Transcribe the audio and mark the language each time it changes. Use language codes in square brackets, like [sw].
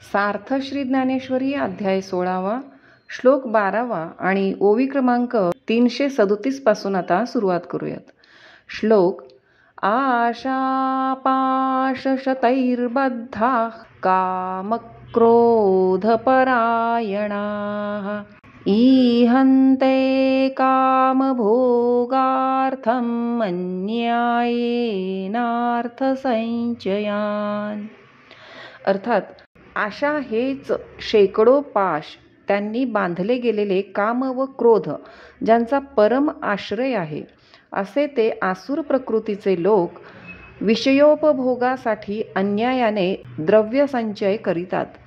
[mr] सार्थ श्री ज्ञानेश्वरी अध्याय 16वा श्लोक 12वा आणि ओवी क्रमांक 337 पासून आता सुरुवात करूयात. श्लोक. [sa] आशापाशशतैर्बद्धा कामक्रोधपरायणाः ईहन्ते कामभोगार्थम् अन्यायेनार्थसंचयान्. [mr] अर्थात आशा हेच शेकडो पाश, त्यांनी बांधले गेलेले काम व क्रोध ज्यांचा परम आश्रय आहे, असे ते आसुर प्रकृतीचे लोक विषयोपभोगासाठी अन्यायाने द्रव्य संचय करीतात.